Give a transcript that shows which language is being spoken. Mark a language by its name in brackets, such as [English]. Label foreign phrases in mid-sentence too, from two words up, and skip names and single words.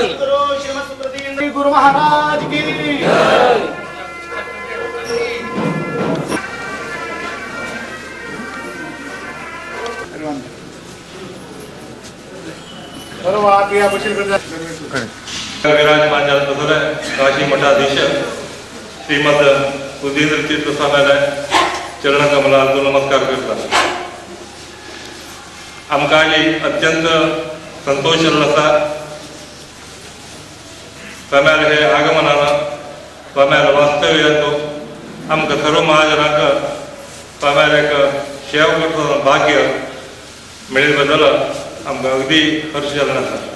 [Konkani] श्रीमद सुप्रतीन्द्र गुरु महाराज की जय। सर्व आत या बशीर विराजमान काशी मठाधीश श्रीमद सुधींद्र तीर्थ स्वाम्याला चरणकमलांतून नमस्कार करतात. आमकां अत्यंत संतोष आसा स्वाम्यार हे आगमनान स्वाम्यार वास्तव्य येतो आमकां सर्व महाजनांक स्वाम्यार एक सेवा करता भाग्य मेळिल्ले बद्दल आमकां अगदी हर्ष जाल्लो आसा.